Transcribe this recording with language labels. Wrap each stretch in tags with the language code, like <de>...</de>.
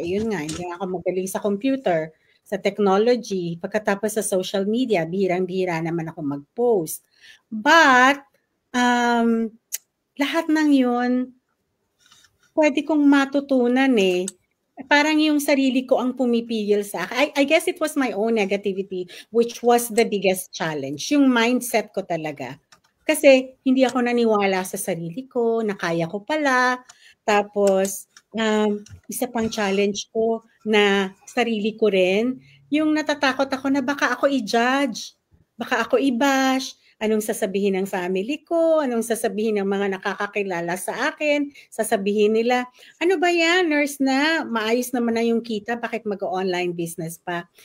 <tl>Yun nga, hindi ako magaling sa computer, sa technology, pagkatapos sa social media, bihirang-bihira naman ako mag-post. But, lahat ng yun, pwede kong matutunan eh. Parang yung sarili ko ang pumipigil sa akin.</tl> <en>I guess it was my own negativity, which was the biggest challenge.</en> <tl>Yung mindset ko talaga. Kasi hindi ako naniwala sa sarili ko, na kaya ko pala. Tapos, isa pang challenge ko na sarili ko rin, yung natatakot ako na baka ako i-judge, baka ako i-bash, anong sasabihin ng family ko, anong sasabihin ng mga nakakakilala sa akin, sasabihin nila, ano ba yan, nurse na, maayos naman na yung kita, bakit mag-online business pa?</tl>